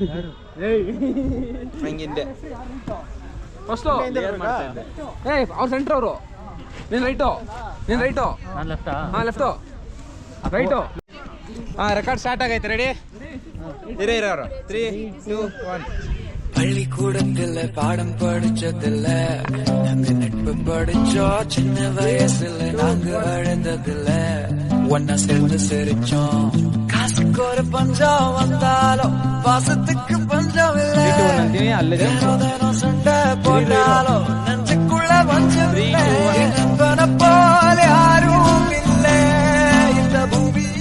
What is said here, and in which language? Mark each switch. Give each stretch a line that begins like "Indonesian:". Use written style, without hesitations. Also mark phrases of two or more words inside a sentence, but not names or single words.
Kannada: ಹಂಗಿಂದೆ ಫಸ್ಟು ಅವ್ರು ಸೆಂಟ್ರ್ ಅವರು. ನೀನು ರೈಟು, ನೀನು ರೈಟು, ನಾನು ಲೆಫ್ಟಾ? ಹಾಂ ಲೆಫ್ಟು, ರೈಟು. ಹಾಂ
English: record start
Kannada: ಆಗೈತೆ. ರೆಡಿ ಇರೋರು 3, 2, 1.
Tamil: பள்ளிக்கூடத்துல பாடம் படிச்சதில்ல, நாங்க நட்பு படிச்சோம் சின்ன வயசுல, நாங்க அழுந்ததில்ல, ஒன்னா சேர்ந்து சிரிச்சோம். காசுக்கு ஒரு பஞ்சம் வந்தாலும் பாசத்துக்கு பஞ்சம் இல்ல, தினம் சண்டை போட்டாலும் நெஞ்சுக்குள்ள பஞ்சம் இல்ல, நண்பனை போல யாரும் இல்ல இந்த பூமியில.